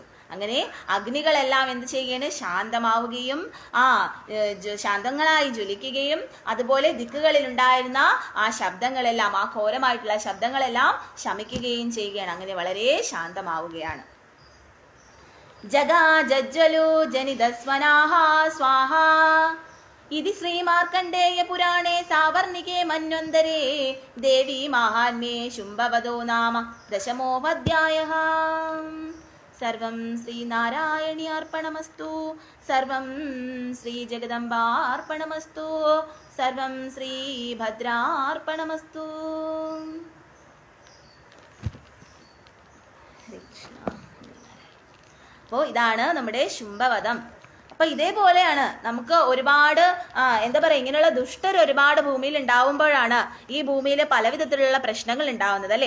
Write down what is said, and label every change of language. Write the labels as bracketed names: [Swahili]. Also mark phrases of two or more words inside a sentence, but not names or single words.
[Malayalam] അങ്ങനെ അഗ്നികളെല്ലാം എന്ത് ചെയ്യുകയാണ്? ശാന്തമാവുകയും ശാന്തങ്ങളായി ജ്വലിക്കുകയും അതുപോലെ ദിക്കുകളിൽ ഉണ്ടായിരുന്ന ആ ശബ്ദങ്ങളെല്ലാം, ആ ഘോരമായിട്ടുള്ള ശബ്ദങ്ങളെല്ലാം ശമിക്കുകയും ചെയ്യുകയാണ്. അങ്ങനെ വളരെ ശാന്തമാവുകയാണ്. [Sanskrit] ജഗാ ജജ്വലു ജനിതസ്വനാഃ സ്വാഹാ इति श्रीमार्कण्डेयपुराणे सावर्णिके मन्वन्तरे देवी माहात्म्ये शुम्भवधो नाम दशमोऽध्यायः। सर्वं श्रीनारायण्यार्पणमस्तु, सर्वं श्रीजगदम्बार्पणमस्तु, सर्वं श्रीभद्रार्पणमस्तु. [Malayalam] അപ്പോൾ ഇതാണ് നമ്മുടെ ശുംഭവധം. അപ്പൊ ഇതേപോലെയാണ് നമുക്ക് ഒരുപാട് എന്താ പറയാ, ഇങ്ങനെയുള്ള ദുഷ്ടർ ഒരുപാട് ഭൂമിയിൽ ഉണ്ടാവുമ്പോഴാണ് ഈ ഭൂമിയിൽ പല വിധത്തിലുള്ള പ്രശ്നങ്ങൾ ഉണ്ടാവുന്നത്, അല്ലെ?